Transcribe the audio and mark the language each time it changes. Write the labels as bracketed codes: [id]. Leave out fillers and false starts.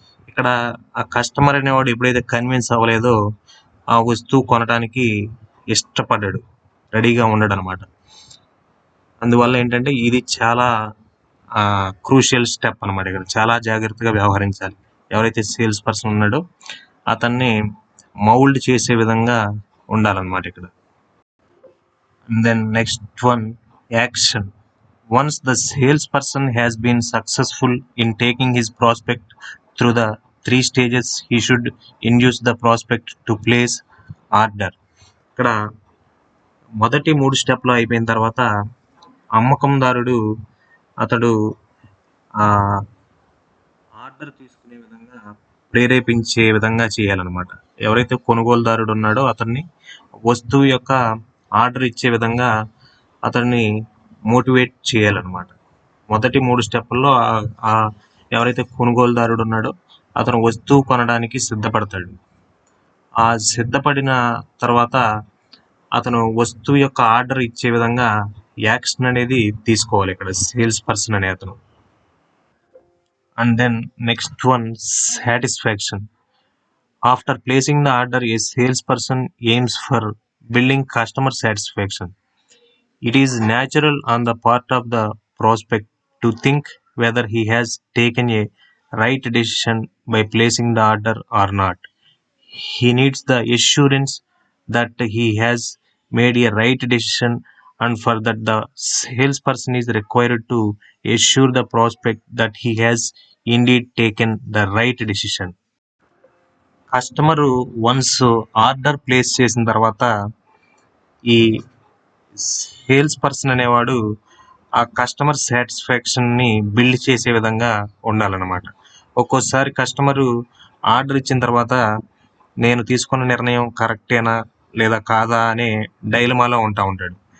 [te] ఇక్కడ ఆ కస్టమర్ అనేవాడు ఎప్పుడైతే కన్విన్స్ అవ్వలేదో ఆ వస్తువు కొనడానికి ఇష్టపడ్డాడు, రెడీగా ఉండడు అనమాట. అందువల్ల ఏంటంటే ఇది చాలా క్రూషియల్ స్టెప్ అనమాట. ఇక్కడ చాలా జాగ్రత్తగా వ్యవహరించాలి. ఎవరైతే సేల్స్ పర్సన్ ఉన్నాడో అతన్ని మౌల్డ్ చేసే విధంగా ఉండాలన్నమాట ఇక్కడ. [en] And then next one, action. Once the salesperson has been successful in taking his prospect through the 3 stages, he should induce the prospect to place order. [te] ఇక్కడ మొదటి 3 స్టెప్లు అయిపోయిన తర్వాత అమ్మకందారుడు అతడు ఆర్డర్ తీసుకునే విధంగా ప్రేరేపించే విధంగా చేయాలన్నమాట. ఎవరైతే కొనుగోలుదారుడు ఉన్నాడో అతన్ని వస్తువు యొక్క ఆర్డర్ ఇచ్చే విధంగా అతన్ని మోటివేట్ చేయాలన్నమాట. మొదటి 3 స్టెప్పుల్లో ఎవరైతే కొనుగోలుదారుడు ఉన్నాడో అతను వస్తువు కొనడానికి సిద్ధపడతాడు. ఆ సిద్ధపడిన తర్వాత అతను వస్తువు యొక్క ఆర్డర్ ఇచ్చే విధంగా యాక్షన్ అనేది తీసుకోవాలి ఇక్కడ సేల్స్ పర్సన్ అనే అతను. [en] And then next one, satisfaction. After placing the order, a salesperson aims for building customer satisfaction. It is natural on the part of the prospect to think whether he has taken a right decision by placing the order or not. He needs the assurance that he has made a right decision, and for that, the salesperson is required to assure the prospect that he has indeed taken the right decision. [te] Customer once order place చేసిన తర్వాత ఈ sales person అనేవాడు ఆ customer సాటిస్ఫాక్షన్ని build చేసే విధంగా ఉండాలన్నమాట. ఒక్కోసారి customer order ఇచ్చిన తర్వాత నేను తీసుకున్న నిర్ణయం కరెక్టేనా లేదా కాదా అనే డైలమాలో ఉంటాడు.